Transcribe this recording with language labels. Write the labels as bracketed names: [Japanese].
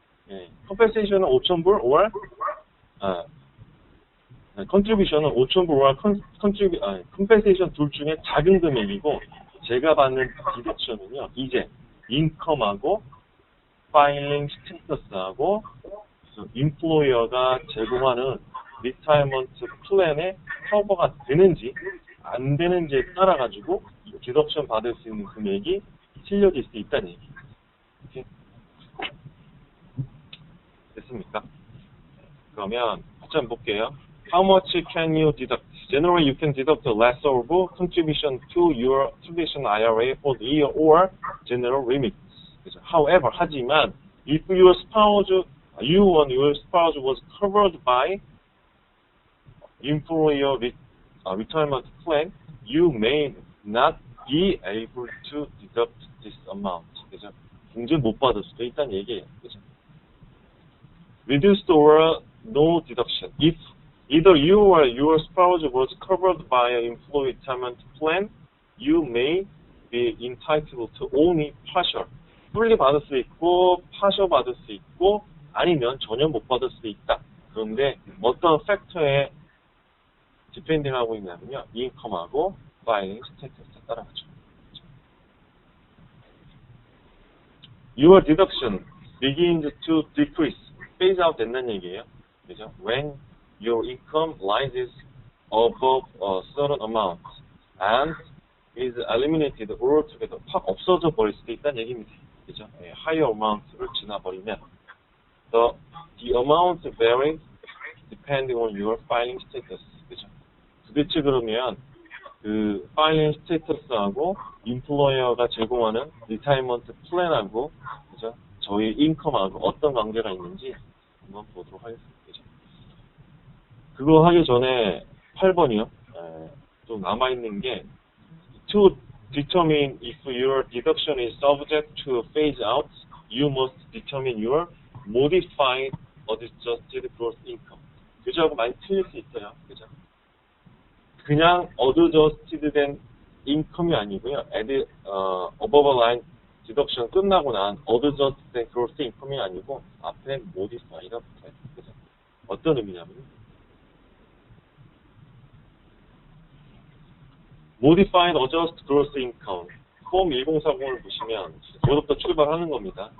[Korean] 예, 컴pen세이션은 5,000불, 5월, 컨트리뷰션은 5,000불과 컴pen세이션 둘 중에 작은 금액이고, 제가 받는 디덕션은요, 이제 인컴하고 파일링 스테이터스하고 임플로이어가 제공하는 리타이먼트 플랜에 커버가 되는지 안 되는지에 따라 가지고 디덕션 받을 수 있는 금액이 틀려질 수 있다는 얘기. 오케이? 됐습니까? 그러면 같이 한번 볼게요. [English] How much can you deduct? Generally, you can deduct a leftover contribution to your traditional IRA for the year or general remittance. However, [Korean] 하지만 [English] if your spouse, you and your spouse was covered by employer retirement plan, you may not be able to deduct this amount. [Korean] 그죠? 공제 못 받을 수도 있다는 얘기예요. 그죠? [English] Reduced or no deduction. If either you or your spouse was covered by an employee retirement plan, you may be entitled to only partial. [Korean] fully 받을 수 있고, partial 받을 수 있고, 아니면 전혀 못 받을 수도 있다. 그런데 어떤 팩터에 디펜딩 하고 있냐면요, 인컴하고 파일링 스테이터스에 따라가죠. [English] Your deduction begins to decrease. [Korean] phase out 된다는 얘기예요. 그죠? [English] When your income rises above a certain amount and is eliminated altogether. [Korean] 팍 없어져 버릴 수도 있다는 얘기입니다. 그죠? higher amount를 지나버리면 [English] the amount varies depending on your filing status. 그죠? [Korean] 도대체 그러면 그 파일링 스테이터스하고 인플로이어가 제공하는 리타이먼트 플랜하고 그죠? 저희 인컴하고 어떤 관계가 있는지 한번 보도록 하겠습니다. 그죠? 그거 하기 전에 8번이요. 또 남아있는 게 [English] to determine if your deduction is subject to phase out, you must determine your modified adjusted gross income. [Korean] 그저하고 많이 틀릴 수 있어요. 그죠? 그냥 adjusted 된 인컴이 아니고요. above line 디덕션 끝나고 난 adjusted 된 gross 인컴이 아니고 앞에 modify가 붙어요. 그죠? 어떤 의미냐면 modified adjusted gross income 폼 1040을 보시면 저부터 출발하는 겁니다.